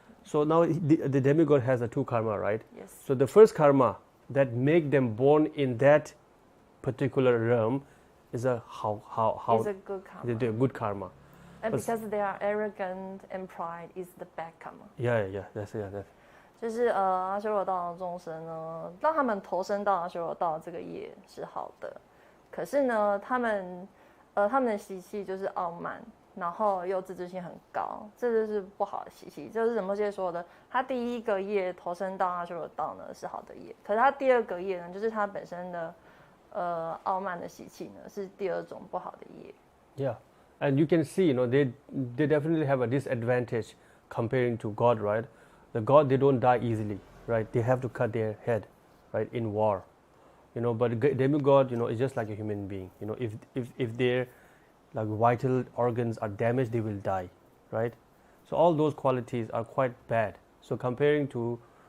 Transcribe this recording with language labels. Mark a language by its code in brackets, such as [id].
[en] So now the demigod has a 2 karma, right? Yes. So the first karma that make them born in that particular realm is a It's a good karma. The good karma. And because they are arrogant and pride is the bad karma. Yeah, that's it. [zh] 就是阿修罗道的众生呢，让他们投身到阿修罗道这个业是好的，可是呢，他们的习气就是傲慢，然后又自尊心很高，这就是不好的习气。就是仁波切说的，他第一个业投身到阿修罗道呢是好的业，可是他第2个业呢，就是他本身的傲慢的习气呢，是第2种不好的业。 [en] Yeah, and you can see, they definitely have a disadvantage comparing to God, right? The God, they don't die easily, right? They have to cut their head, right, in war, But demigod, is just like a human being, If their like vital organs are damaged, they will die, right? So all those qualities are quite bad. So comparing to